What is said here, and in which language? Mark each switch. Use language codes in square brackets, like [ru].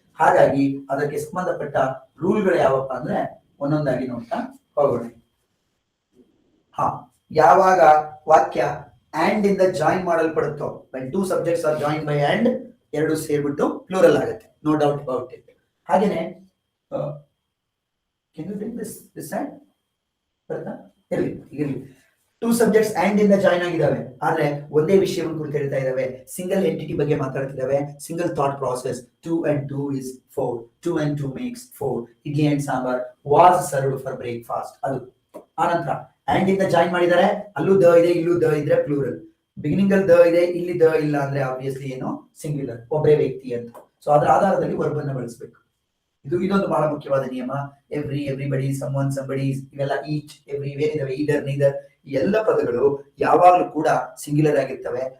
[kn] ಹಾಗಾಗಿ ಅದಕ್ಕೆ ಸಂಬಂಧಪಟ್ಟ ರೂಲ್ಗಳು ಯಾವಪ್ಪ ಅಂದ್ರೆ ಒಂದೊಂದಾಗಿ ನೋಡ್ತಾ ಹೋಗೋಣ. ಯಾವಾಗ ವಾಕ್ಯ ಅಂಡ್ ಇಂದ join ಮಾಡಲ್ಪಡುತ್ತೋ, [en] when two subjects are joined by and, [kn] ಎರಡು ಸೇರ್ಬಿಟ್ಟು ಪ್ಲೂರಲ್ ಆಗುತ್ತೆ, [en] No doubt about it. [kn] ಹಾಗೇನೆ [en] can you bring this side? [kn] ಇರಲಿ. 2 subjects and ಇಂದ ಜಾಯಿನ್ ಆಗಿದ್ದಾವೆ, ಆದ್ರೆ ಒಂದೇ ವಿಷಯವನ್ನು ಕುರಿತು ಹೇಳ್ತಾ ಇದ್ದಾವೆ, ಸಿಂಗಲ್ ಎಂಟಿಟಿ ಬಗ್ಗೆ ಮಾತಾಡ್ತಿದ್ದಾವೆ, single thought process. [en] 2 and 2 is 4, 2 and 2 makes 4. Idli and sambar was served for breakfast. [kn] ಅದು ಆನಂತರ ಅಂಡ್ ಇಂದ ಜಾಯಿನ್ ಮಾಡಿದ್ದಾರೆ, ಅಲ್ಲೂ ದ ಇದೆ, ಇಲ್ಲೂ ದ ಇದ್ರೆ ಪ್ಲೂರಲ್. ಬಿಗಿನಿಂಗ್ ಅಲ್ಲಿ ದ ಇದೆ, ಇಲ್ಲಿ ದ ಇಲ್ಲ ಅಂದ್ರೆ ಆಬ್ವಿಯಸ್ಲಿ ಏನು ಸಿಂಗ್ಯುಲರ್, ಒಬ್ಬರೇ ವ್ಯಕ್ತಿ ಅಂತ. ಸೊ ಅದರ ಆಧಾರದಲ್ಲಿ ವರ್ಬ್ ಅನ್ನ ಬಳಸಬೇಕು. ಇದೊಂದು ಬಹಳ ಮುಖ್ಯವಾದ ನಿಯಮ. ಎವ್ರಿಬಡಿ, ಸಮ್ವನ್, ಸಂಬಡಿ, ಇವೆಲ್ಲ ಈಚ್, ಎವ್ರಿ, ಏನಿದಾವೆ, ಈದರ್, ನೀದರ್, ಈ ಎಲ್ಲ ಪದಗಳು ಯಾವಾಗಲೂ ಕೂಡ ಸಿಂಗ್ಯುಲರ್ ಆಗಿರ್ತವೆ.